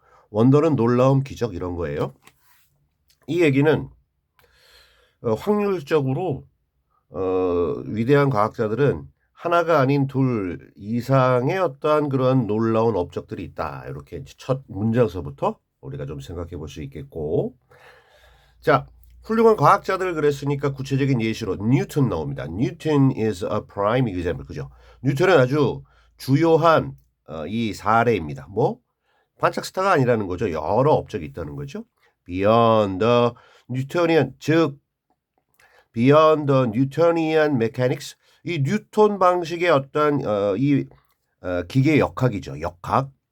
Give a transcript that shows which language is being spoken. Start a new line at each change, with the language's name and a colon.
Korean: 원더는 놀라움, 기적 이런 거예요. 이 얘기는 확률적으로 위대한 과학자들은 하나가 아닌 둘 이상의 어떠한 그런 놀라운 업적들이 있다. 이렇게 이제 첫 문장서부터 우리가 좀 생각해 볼 수 있겠고. 자, 훌륭한 과학자들 그랬으니까 구체적인 예시로 뉴턴 나옵니다.
English: 뉴턴 is a prime example.
Korean: 그죠? 뉴턴은 아주 주요한 이 사례입니다. 뭐? 반짝 스타가 아니라는 거죠. 여러 업적이 있다는 거죠.
English: Beyond the Newtonian,
Korean: 즉
English: Beyond the Newtonian mechanics,
Korean: 이 뉴턴 방식의 어떤 기계 역학이죠. 역학.